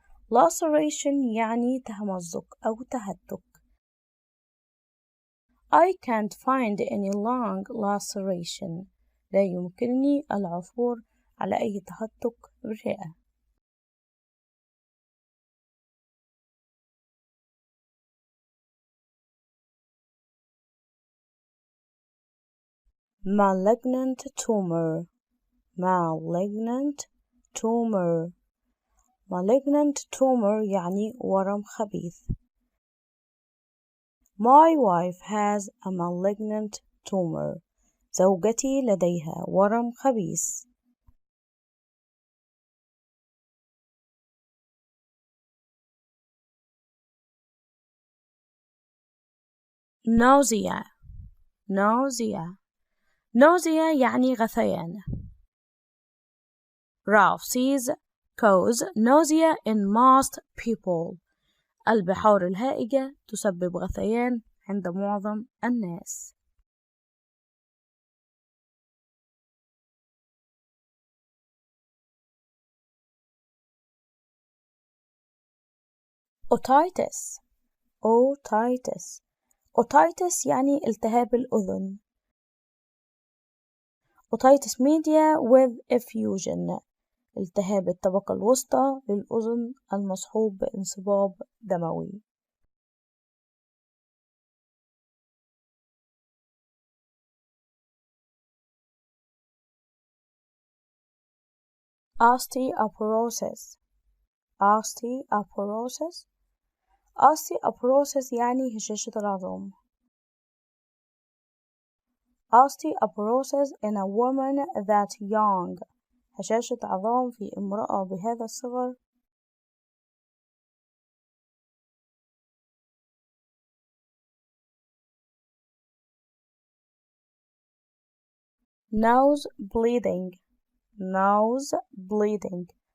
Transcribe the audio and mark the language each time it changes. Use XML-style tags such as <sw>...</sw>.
<ar>laceration يعني تمزق أو تهتك.</ar> <en>I can't find any long laceration.</en> <ar>لا يمكنني العثور على أي تهتك بالرئة.</ar> <en>malignant tumor. malignant tumor.</en> <ar>malignant tumor يعني ورم خبيث.</ar> <en>My wife has a malignant tumor.</en> <ar>زوجتي لديها ورم خبيث.</ar> <en>nausea. nausea.</en> <ar>nausea يعني غثيان.</ar> <en>Ralph's cause nausea in most people.</en> <ar>البحار الهائجة تسبب غثيان عند معظم الناس.</ar> <en>otitis. otitis.</en> <ar>otitis يعني التهاب الأذن.</ar> <en>otitis media with effusion.</en> <ar>التهاب الطبقة الوسطى للأذن المصحوب بانصباب دموي.</ar> <en>osteoporosis. osteoporosis.</en> <ar>osteoporosis يعني هشاشة العظام.</ar> <en>osteoporosis in a woman that young.</en> <ar>هشاشة عظام في امرأة بهذا الصغر.</ar> <en>nose bleeding. nose bleeding.</en>